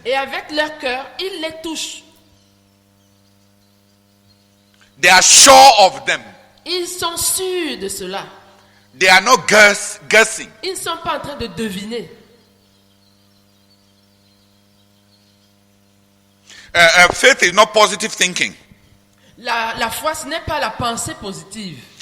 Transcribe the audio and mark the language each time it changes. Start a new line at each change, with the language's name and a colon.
French: Et avec leur cœur, ils les touchent.
English: They are sure of them.
French: Ils sont sûrs de cela.
English: They are not guessing.
French: Ils ne sont pas en train de deviner.
English: Faith is not positive thinking.
French: La foi, ce n'est pas la pensée positive.